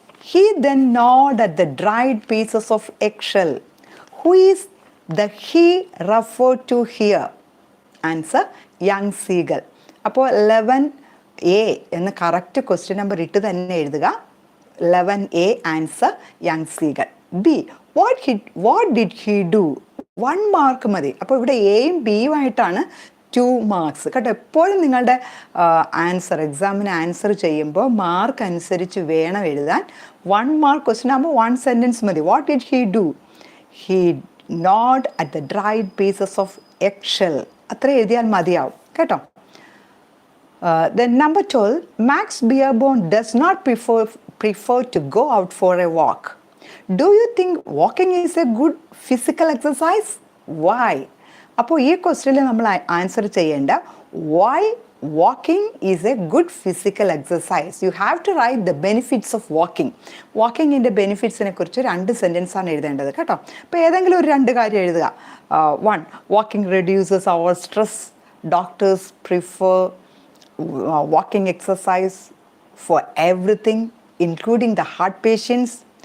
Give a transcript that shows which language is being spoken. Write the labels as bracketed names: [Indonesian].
[English] He then gnawed at the dried pieces of eggshell. Who is the he referred to here? Answer, young seagull. [Malayalam] അപ്പോൾ 11A എന്ന് correct question number ഇട്ട് തന്നെ എഴുതുക. [English] 11A answer, young seagull. B, what did he do? 1 mark [Malayalam] മതി. അപ്പോൾ ഇവിടെ എയും ബിയും ആയിട്ടാണ് 2 മാർക്സ്, കേട്ടോ. എപ്പോഴും നിങ്ങളുടെ ആൻസർ, എക്സാമിന് ആൻസർ ചെയ്യുമ്പോൾ മാർക്ക് അനുസരിച്ച് വേണം എഴുതാൻ. 1 മാർക്ക് ക്വസ്റ്റ്യൻ ആകുമ്പോൾ 1 സെൻറ്റൻസ് മതി. [English] What did he do? He nod at the dried pieces of eggshell. [Malayalam] അത്ര എഴുതിയാൽ മതിയാവും, കേട്ടോ. [English] Then number 12, Max Beerbohm does not prefer to go out for a walk. Do you think walking is a good physical exercise? Why? [Malayalam] അപ്പോൾ ഈ ക്വസ്റ്റ്യനിൽ നമ്മൾ answer ചെയ്യേണ്ട [English] why walking is a good physical exercise. You have to write the benefits of walking. [Malayalam] വാക്കിങ്ങിൻ്റെ ബെനിഫിറ്റ്സിനെ കുറിച്ച് 2 sentence ആണ് എഴുതേണ്ടത്, കേട്ടോ. അപ്പോൾ ഏതെങ്കിലും ഒരു 2 കാര്യം എഴുതുക. 1, [English] walking reduces our stress. Doctors prefer walking exercise for everything, including the heart patients.